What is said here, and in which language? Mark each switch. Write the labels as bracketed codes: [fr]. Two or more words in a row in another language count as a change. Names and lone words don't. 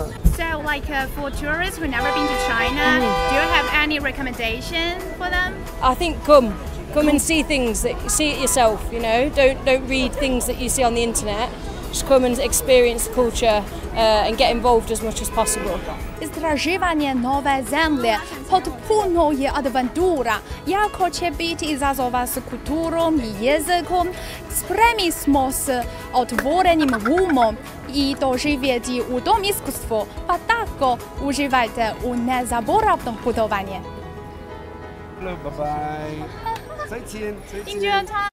[en] So like for tourists who never been to China, do you have any recommendation for them? I think come and see things, see it yourself, you know. Don't read things that you see on the internet. Just come and experience the culture and get involved as much as possible. [hr] Istraživanje nove zemlje potpuno je avantura. Jako će biti izazova s kulturom i jezikom. Spremni smo s otvorenim umom i doživjeti u tom iskustvu, pa tako uživajte u nezaboravnom putovanju. [en] Hello, bye bye. [zh] 再见，再见。